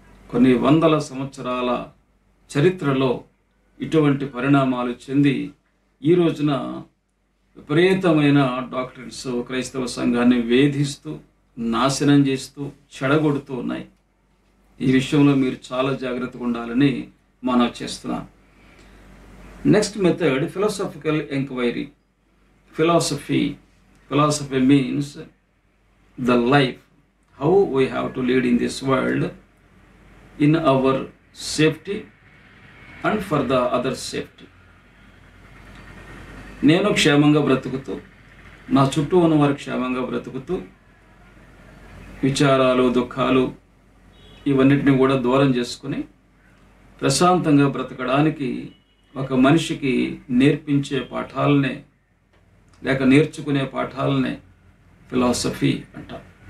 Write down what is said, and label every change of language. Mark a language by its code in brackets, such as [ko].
[te] కొన్ని వందల సంవత్సరాల చరిత్రలో ఇటువంటి పరిణామాలు చెంది ఈ రోజున విపరీతమైన డాక్ట్రిన్స్ క్రైస్తవ సంఘాన్ని వేధిస్తూ, నాశనం చేస్తూ, చెడగొడుతూ ఉన్నాయి. ఈ విషయంలో మీరు చాలా జాగ్రత్తగా ఉండాలని మనవి చేస్తున్నాను. [en] Next method philosophical enquiry. Philosophy means the life, how we have to lead in this world in our safety and for the other safety. [te] నేను క్షేమంగా బ్రతుకుతూ నా చుట్టూ ఉన్న వారు క్షేమంగా బ్రతుకుతూ విచారాలు, దుఃఖాలు ఇవన్నిటిని కూడా దూరం చేసుకుని ప్రశాంతంగా బ్రతకడానికి ఒక మనిషికి నేర్పించే పాఠాలనే లేక నేర్చుకునే పాఠాలనే ఫిలాసఫీ అంటారు.